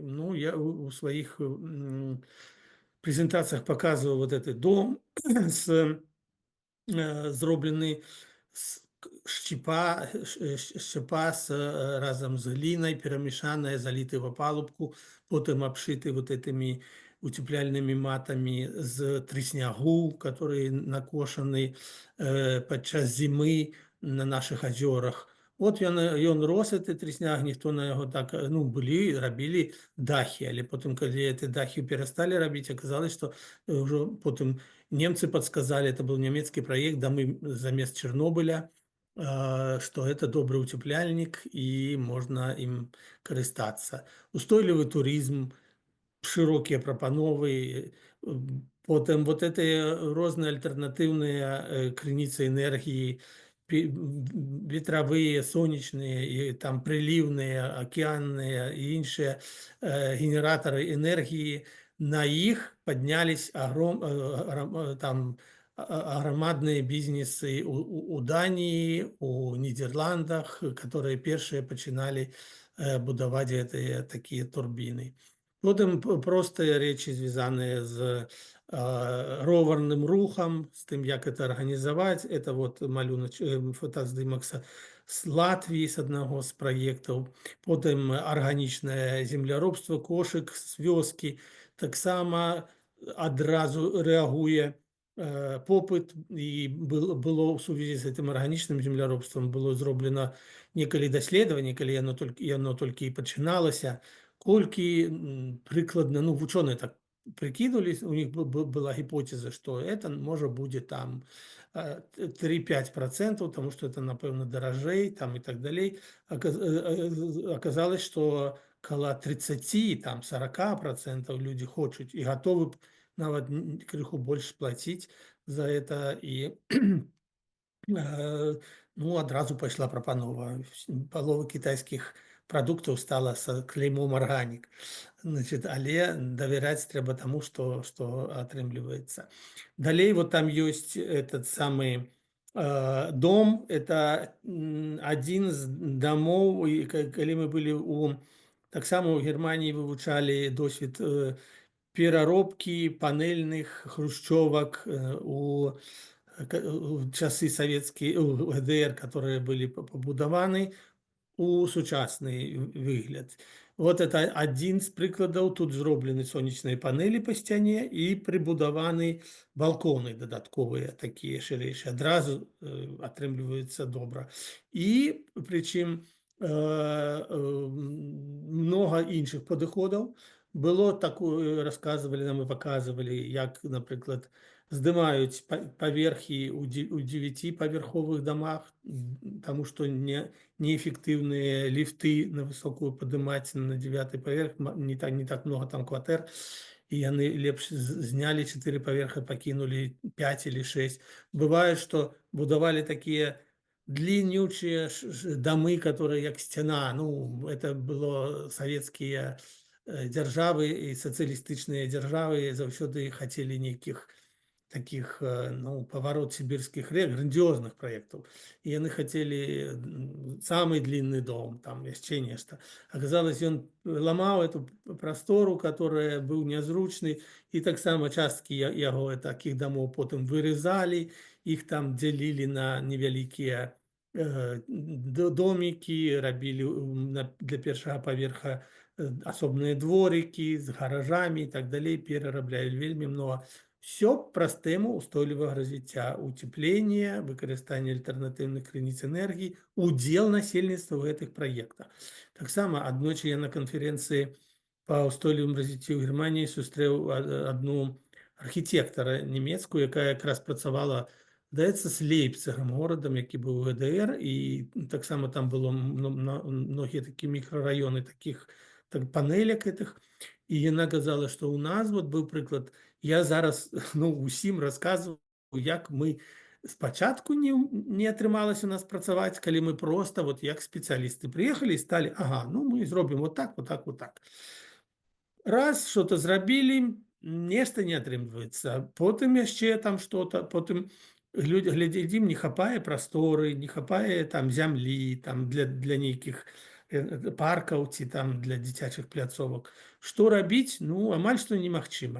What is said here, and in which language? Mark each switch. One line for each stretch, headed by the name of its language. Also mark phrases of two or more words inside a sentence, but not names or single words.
Belarusian: Ну, я у сваіх прэзентацыях паказваў вот гэты дом зроблены з шчыпа разам з глінай, перамешаная, заліты в апалубку, потым абшыты
Russian: вот этими
Belarusian: утепляльнымі матамі з трыснягу, которые накошаны падчас зімы
Russian: на наших
Belarusian: азёрах. От ён рос, гэты трысняг, ніхто на яго так, ну, былі, рабілі дахі, але потым, калі гэты дахі перасталі рабіць, аказалось, што ўжо потым немцы
Russian: подсказали, это был немецкий проект,
Belarusian: дамы замест Чернобыля, что это добрый утепляльник и можно им карыстацца. Устойлівы турызм,
Russian: широкие прапановы,
Belarusian: потым
Russian: вот эти
Belarusian: розныя альтэрнатыўныя
Russian: крыніцы энергии, ветровые, солнечные, и там приливные, океанные и іншыя генераторы энергии, на их поднялись там агромадные бизнесы у Дании, у Нидерландах, которые первые начинали будовать эти такие турбины.
Belarusian: Потым простыя рэчы, звязаныя з роварным рухам, з тым, як это арганізаваць. Это вот фотаздымак з Латвіі, з аднаго з праектаў. Потым арганічнае земляробства, кошык з вёскі. Таксама адразу рэагуе попыт, і было ў сувязі з гэтым арганічным земляробствам было зроблена некалі даследаванне, калі яно толькі і пачыналася, колькі прыкладна, ну, вучоныя так прикидывались,
Russian: у них была гипотеза, что это может будет там
Belarusian: 3-5%,
Russian: потому что это,
Belarusian: напевно,
Russian: дорожей там и так далее. Оказалось, что около 30, там 40% люди хотят и готовы нават крыху больше платить за это.
Belarusian: И ну, адразу пайшла прапанова.
Russian: Палова китайских продуктов стала с клеймом органик.
Belarusian: Значит, але доверять трэба тому, что атрымліваецца.
Russian: Далей вот там есть этот самый дом, это один з домов, и калі мы были таксама у Германии,
Belarusian: вывучали досвід пераробки
Russian: панельных хрущевок у часы советские, ГДР, которые были побудованы у сучасный выгляд.
Belarusian: Вот это один з прыкладаў. Тут зроблены сонечныя панелі па сцяне і прыбудаваны балконы дадатковыя, такія шырэйшыя. Адразу атрымліваецца добра. І прычым много іншых падыходаў.
Russian: Было такое, рассказывали нам и показывали, як, например,
Belarusian: здымаюць паверхі у 9-павярховых домах,
Russian: потому что неэффективные лифты на высокую поднимать
Belarusian: на 9-й паверх, не так много там кватэр, и яны лепш зняли 4 паверха,
Russian: покинули 5 или 6. Бывает, что будовали такие длиннючие домы, которые як стена. Ну, это было советские державы и социалистичные державы заўсёды хотели неких таких, ну, поворот сибирских рек, грандиозных проектов. И они хотели самый длинный дом, там еще нечто. Оказалось, он ломал эту простору, которая был незручный, и
Belarusian: так само частки
Russian: его таких домов потом вырезали, их там делили на невеликие домики,
Belarusian: рабили для першага паверха асобныя
Russian: дворики с гаражами и так далее,
Belarusian: перерабляли вельмі много. Все праз тэму устойлівага развіцця, утепления, выкарыстання альтэрнатыўных крыніц энергии, удзел насельніцтва ў гэтых праектах. Таксама аднойчы я на канферэнцыі па ўстойлівым развіццю ў Германії сустрэў адну архітэктара нямецкую, якая якраз працавала, здаецца, з Лейпцигам, горадам, які быў у ГДР, і таксама там было многія такія мікрараёны таких панелек гэтых. І яна казала, што ў нас вот быў прыклад. Я зараз, ну, усім рассказываю, як мы спачатку не атрымалася у нас працаваць, калі мы проста вот як спецыялісты прыехалі і сталі, ага, ну мы зробім вот так, вот так, вот так. Раз что-то зрабілі, нешта не атрымліваецца, потым яшчэ там что-то, потым глядзім, не хапае прасторы, не хапае там зямлі там для нейкіх паркаў ці там для дзіцячых пляцовак. Што рабіць? Ну амаль што немагчыма.